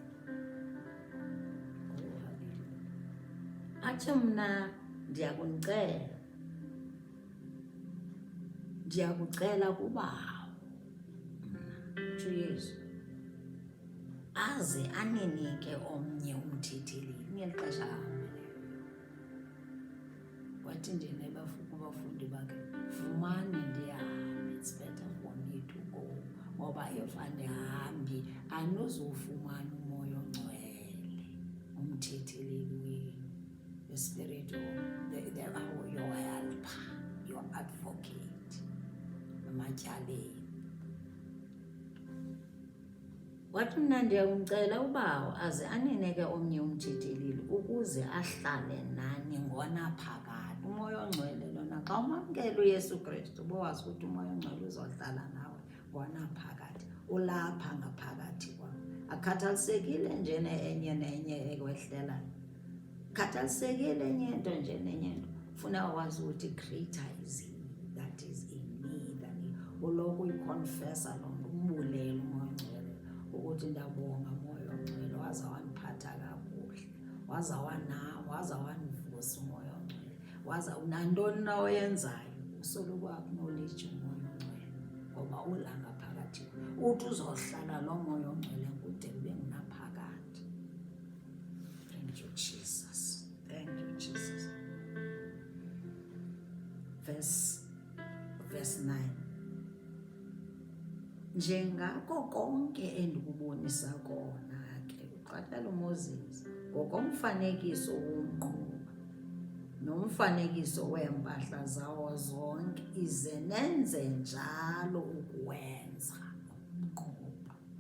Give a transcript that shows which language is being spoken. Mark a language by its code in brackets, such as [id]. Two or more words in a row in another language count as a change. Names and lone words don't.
[xh] Athi mna ndiyakucela kuBawo, utsho uYesu, aze aninike omnye umthetheli. Ngeli xesha ahambileyo wathi njena kubafundi bakhe, vumani ndihambe, [en] it's better for me to go, [xh] ngoba if andihambi anozufumana umoya ongcwele, umthetheli wenu, [en] the spirit of your helper, your advocate ematyaleni. [xh] Wathi mna ndiyakumcela uBawo aze anineke omnye umthetheli ukuze ahlale nani ngonaphakade. Umoya ongcwele lona xa umamkela uYesu Kristu bowazi ukuthi umoya ongcwele uzohlala nawe ngonaphakade, ulapha ngaphakathi kwakho. Akhathalisekile njene enye nenye ekwehlelayo, khathalisekile enye into nje nenye into. Funa wazi ukuthi [en] greater is he that is in me than [xh] uloko uyiconfessa loo nto, umbulela umoya ongcwele ukuthi ndiyabonga moya ongcwele, waza wandiphatha kakuhle, waza wandivusa umoya ongcwele, waza nantoni na oyenzayo usoloko acknowledge umoya ongcwele, ngoba ulanga phakathi uthi uzohlala lo moya ongcwele kude kube ngunaphakade. [en] Thank you Jesus, thank you Jesus. [xh] Verse 9 njengako konke endikubonisa kona ke, uqaphela uMoses ngokomfanekiso womnquba, nomfanekiso weempahla zawo zonke, ize nenze njalo ukuwenza umqobo.